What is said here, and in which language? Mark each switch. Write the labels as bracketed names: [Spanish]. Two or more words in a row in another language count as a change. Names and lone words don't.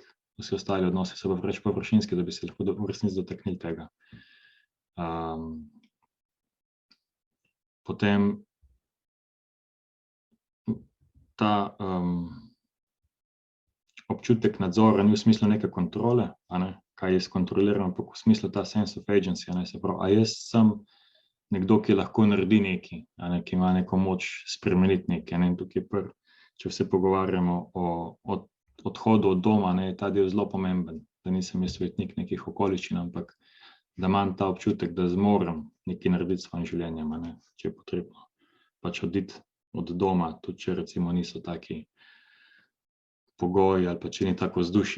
[Slovenian] Vsi ostali odnosi so pa preveč površinski, da bi se lahko v resnici dotaknili tega. Potem ta občutek nadzora ni v smislu neke kontrole, kaj jaz kontroliram, ampak v smislu ta [English] sense of agency, [Slovenian] se pravi, a jaz sem nekdo, ki lahko naredi nekaj, ki ima neko moč spremeniti nekaj. In tukaj če se pogovarjamo o odhodu od doma, je ta del zelo pomemben, da nisem jaz svetnik nekih okoliščin, ampak da imam ta občutek, da zmorem nekaj narediti s svojim življenjem, če je potrebno pač oditi od doma, tudi če recimo niso taki pogoji ali pa če ni tako vzdušje.